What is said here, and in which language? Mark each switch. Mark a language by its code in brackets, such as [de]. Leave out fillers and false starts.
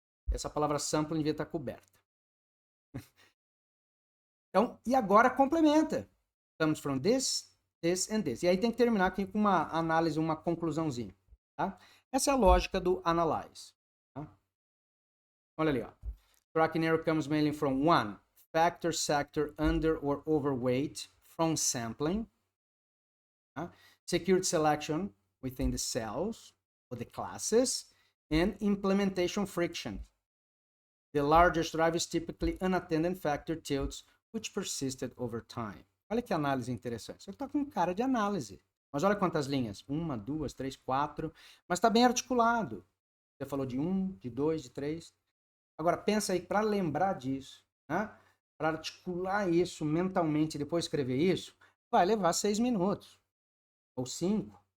[pt] Essa palavra sampling devia estar coberta. Então, e agora complementa. [en] Comes from this, this and this. [pt] E aí tem que terminar aqui com uma análise, uma conclusãozinha. Tá? Essa é a lógica do analyze. Tá? Olha ali, ó. [en] Tracking error comes mainly from 1. Factor, sector, under or overweight from sampling. Secured selection within the cells or the classes. And implementation friction. The largest drive is typically unattended factor tilts which persisted over time. [pt] Olha que análise interessante. Você está com cara de análise. Mas olha quantas linhas. 1, 2, 3, 4. Mas está bem articulado. Você falou de 1, de 2, de 3. Agora, pensa aí, para lembrar disso, né? Para articular isso mentalmente e depois escrever isso, vai levar 6 minutos. Ou 5.